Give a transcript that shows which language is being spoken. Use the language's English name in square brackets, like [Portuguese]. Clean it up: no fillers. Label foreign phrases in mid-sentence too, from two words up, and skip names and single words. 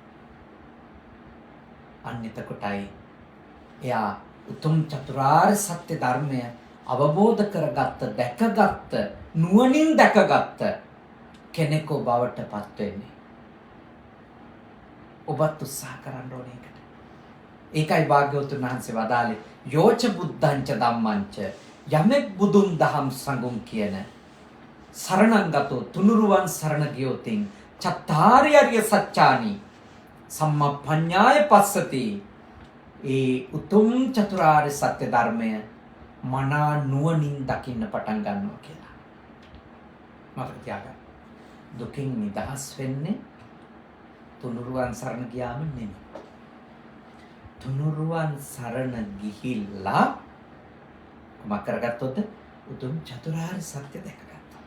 [Sinhala] අන්න එතකොටයි එයා උතුම් චතුරාර්ය සත්‍ය ධර්මය අවබෝධ කරගත්ත, දැකගත්ත, නුවණින් දැකගත්ත කෙනෙකු බවට පත් වෙන්නේ. ඔබත් උත්සාහ කරන්න ඕනේ ඒකට. ඒකයි භාග්‍යවතුන් වහන්සේ වදාළේ [Pali] යෝච බුද්ධංච ධම්මංච, [Sinhala] යමෙක් බුදුන් දහම් සංගුම් කියන සරණංගතෝ තුනුරුවන් සරණ ගියොතින් [Pali] චත්තාරි අරිය සත්‍යානි සම්මප්පඤ්ඤාය පස්සති. [Sinhala] ඒ උතුම් චතුරාර්ය සත්‍ය ධර්මය මනා නුවණින් දකින්න පටන් ගන්නවා කියලා. මතක තියාගන්න. දුකින් නිදහස් වෙන්නේ තුනුරුවන් සරණ ගියාම නෙමෙයි. තුනුරුවන් සරණ ගිහිල්ලා මොකක් කරගත්තොත් උතුම් චතුරාර්ය සත්‍ය දැකගත්තා.